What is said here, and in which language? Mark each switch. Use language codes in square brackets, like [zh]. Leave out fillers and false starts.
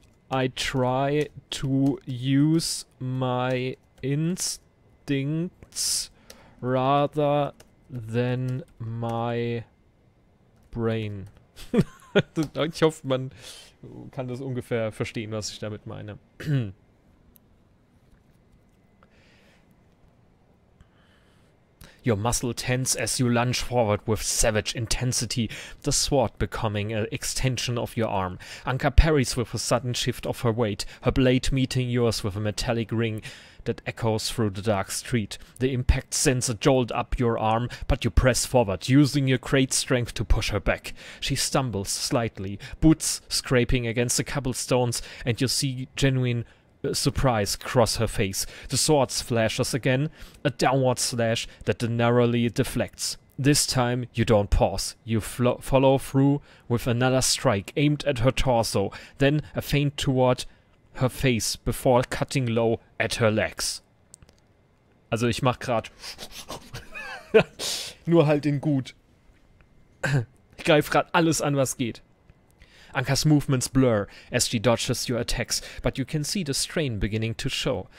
[en] I try to use my instincts rather than my brain. [de] Ich hoffe, man kann das ungefähr verstehen, was ich damit meine. [en] Your muscle tense as you lunge forward with savage intensity, the sword becoming an extension of your arm. Anka parries with a sudden shift of her weight, her blade meeting yours with a metallic ring that echoes through the dark street. The impact sends a jolt up your arm, but you press forward, using your great strength to push her back. She stumbles slightly, boots scraping against the cobblestones, and you see genuine surprise cross her face. The sword flashes again, a downward slash that narrowly deflects. This time you don't pause. You follow through with another strike aimed at her torso, then a feint toward her face before cutting low at her legs. [de] Also ich mach grad nur halt in gut. Ich greife grad alles an, was geht. [en] Anka's movements blur as she dodges your attacks, but you can see the strain beginning to show.